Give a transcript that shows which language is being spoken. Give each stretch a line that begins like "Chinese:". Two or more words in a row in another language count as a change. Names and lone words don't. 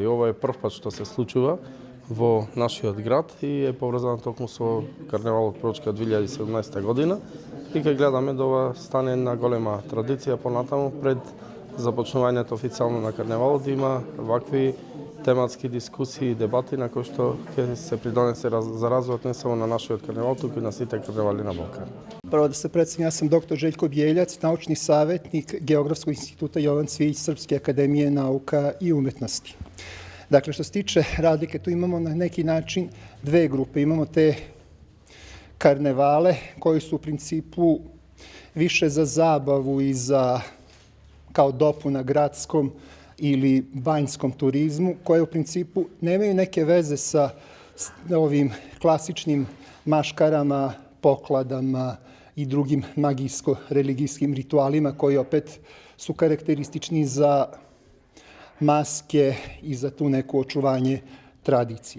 Macedonian: Ова е прв пат што се случува во нашиот град и е поврзано токму со карневалот пророчка 2017 година и ќе гледаме да ова стане една голема традиција понатаму пред започнувањето официјално на карневалот да има вакви тематски дискусии и дебати на кои што ќе се придонесе за развојот не само на нашиот карневал, туку и на сите карневали на Балкан.
Serbian: Prvo da se predstavim, ja sam dr. Željko Bjeljac, naučni savjetnik Geografskog instituta Jovan Cvijić Srpske akademije nauka i umetnosti. Dakle, što se tiče razlike, tu imamo na neki način dve grupe. Imamo te karnevale koji su u principu više za zabavu i za kao dopuna gradskom ili banjskom turizmu, koje u principu nemaju neke veze sa ovim klasičnim maškarama, pokladama i drugim magijsko-religijskim ritualima koji opet su karakteristični za maske i za tu neku očuvanje tradicije.